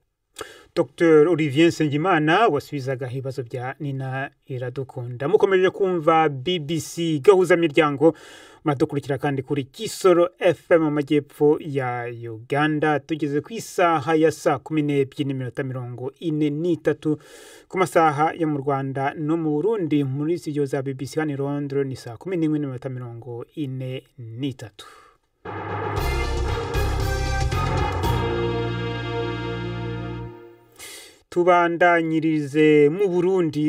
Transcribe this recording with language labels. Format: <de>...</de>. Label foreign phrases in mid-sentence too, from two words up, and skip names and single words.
<rw>Dr. Olivier Nsengimana wasubizaga ibibazo bya Nina Iradukunda. Mukomeje kumva BBC Gahuzamiryango, muradukurikira kandi kuri Kisoro FM mu majyepfo ya Uganda. Tugeze ku isaha ya saa 12:43 ku masaha yo mu Rwanda no mu Burundi. Muri studio za BBC hano i Londres ni saa 11:43.</rw> <rn>Tubandanyirize mu Burundi.</rn>